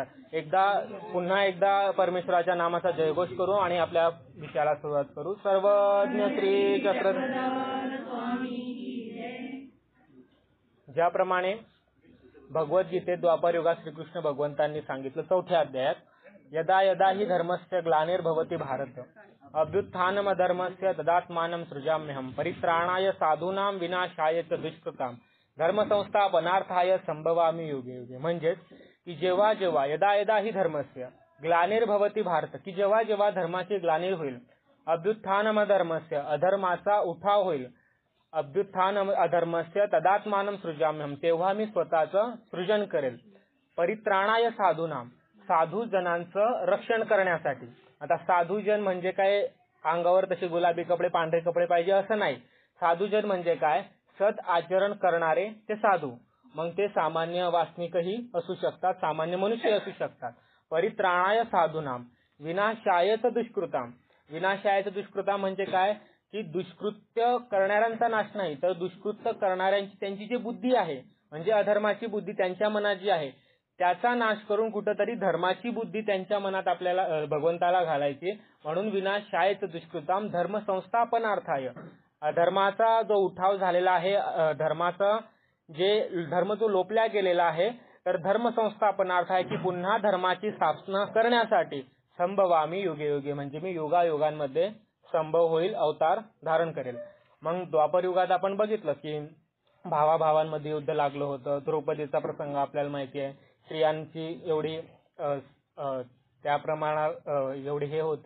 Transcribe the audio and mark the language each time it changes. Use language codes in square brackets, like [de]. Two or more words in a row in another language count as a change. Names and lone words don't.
[mr] पुन्हा एकदा परमेश्वराच्या नामाचा जयघोष करू आणि आपल्या विषयाला सुरुवात करू. सर्वज्ञ श्री चक्रधर. ज्याप्रमाणे भगवद्गीतेत द्वापर युगात श्रीकृष्ण भगवंतांनी सांगितलं 4थ्या अध्यायात, [sa] यदा यदा हि धर्मस्य ग्लानिर्भवति भारत अभ्युत्थानमधर्मस्य तदात्मानं सृजाम्यहं परित्राणाय साधूनां विनाशाय च दुष्कृतां धर्मसंस्थापनार्थाय संभवामि युगे युगे. [mr] म्हणजेच की जेव्हा जेव्हा [sa] यदा यदा हि धर्मस्य ग्लानिर्भवति भारत, [mr] की जेव्हा जेव्हा धर्माची ग्लानी होईल, अभ्युत्थानमधर्मस्य अधर्माचा उठाव होईल, [sa] अभ्युत्थानम अधर्मस्य तदात्मानं सृजाम्यहं [mr] तेव्हा मी स्वतःचं सृजन करेल, [sa] परित्राणाय साधूनां [mr] साधू जनांचं रक्षण करण्यासाठी. आता साधूजन म्हणजे काय, अंगावर तसे गुलाबी कपडे, पांढरे कपडे पाहिजे असं नाही. साधूजन म्हणजे काय, सत आचरण करणारे ते साधू. मग ते सामान्य वासनिकही असू शकतात, सामान्य मनुष्य असू शकतात. [sa] परित्राणाय साधूनाम विनाशायच दुष्कृताम. विनाशायच दुष्कृताम [mr] म्हणजे काय, की दुष्कृत्य करणाऱ्यांचा नाश नाही, तर दुष्कृत्य करणाऱ्यांची त्यांची जी बुद्धी आहे, म्हणजे अधर्माची बुद्धी त्यांच्या मनात जी आहे, त्याचा नाश करून कुठेतरी धर्माची बुद्धी त्यांच्या मनात आपल्याला भगवंताला घालायची. [sa] म्हणून विनाशायच दुष्कृताम धर्म संस्थापनार्थाय. [mr] अधर्माचा जो उठाव झालेला आहे, धर्म जो लोपल्या गेलेला आहे, तर धर्म संस्थापनार्थ आहे की पुन्हा धर्माची स्थापना करण्यासाठी [sa] संभवामी युगे युगे, [mr] म्हणजे मी युगायुगांमध्ये संभव होईल, अवतार धारण करेल. मग द्वापर युगात आपण बघितलं की भावाभावांमध्ये युद्ध लागलं होतं. द्रौपदीचा प्रसंग आपल्याला माहिती आहे. स्त्रियांची एवढी त्या प्रमाणात एवढी हे होती.